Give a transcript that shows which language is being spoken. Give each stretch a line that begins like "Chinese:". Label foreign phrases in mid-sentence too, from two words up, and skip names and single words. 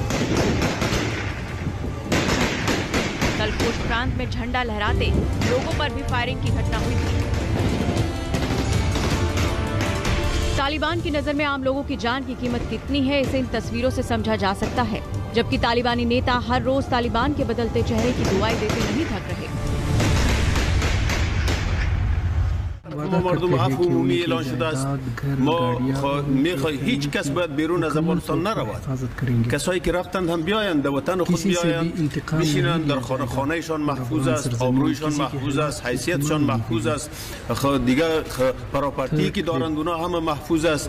Hindi: कल पुष्प प्रांत में झंडा लहराते लोगों पर भी फायरिंग की घटना हुई थी। तालिबान की नजर में आम लोगों की जान की कीमत कितनी है, इसे इन तस्वीरों से समझा जा सकता है। जबकि तालिबानी नेता हर रोज तालिबान के बदलते चेहरे की दुआएं देते नहीं थक रहे।
Persian: ما مردم عفو عمومی اعلان شده است. ما میخواهیم هیچ کس باید بیرون از افغانستان نرود. کسایی که رفتند هم بیایند، وطن خود بیایند، بشینند، در خانهشان محفوظ است، آبرویشان محفوظ است، حیثیتشان محفوظ است، دیگه پراپرتی که دارند اونا همه محفوظ است.